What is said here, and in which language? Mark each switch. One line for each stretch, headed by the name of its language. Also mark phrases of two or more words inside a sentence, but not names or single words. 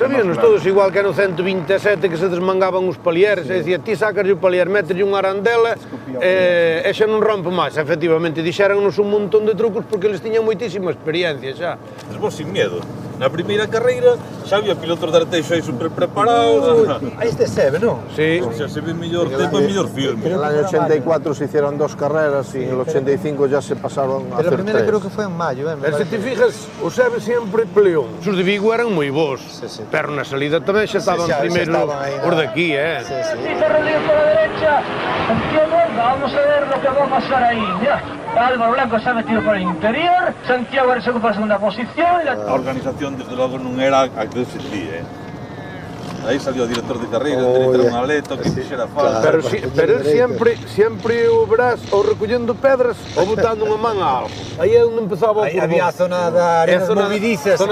Galician: Sabíanos todos igual que no 127 que se desmangaban os palieres, e dicía, ti sacas o palier, metes unha arandela e xa non rompe máis. Efectivamente, dixéronnos un montón de trucos porque eles tiñan moitísima experiencia xa.
Spanish: Vos sin miedo.
Galician: Na primeira carreira xa había pilotos de Arteixo aí super preparados. Aí este se ve, non? Sí. Xa se ve mellor tempo e mellor filme.
Spanish: En el año 84 se hicieron 2 carreras y en el 85 ya se pasaron a Pero a hacer
Galician: primeira
Spanish: 3.
Galician: creo que foi en maio,
Spanish: Pero se te fijas,
Galician: o Sebe sempre peleou. Os de Vigo eran moi bons, pero na salida tamén xa estaban primeiro os de aquí,
Spanish: Francisco Rodríguez por la derecha, Santiago, vamos a ver lo que va a pasar ahí. Mira, Álvaro Blanco se ha metido por el interior, Santiago se ocupa la segunda posición.
Galician: A organización, desde logo, non era a que defendía, Aí salió o director de carreira, entra unha aleta, que fixera falta. Pero sempre o verás ou recollendo pedras ou botando unha man a algo. Aí é onde empezaba o Aí había a zona da arenas movidizas.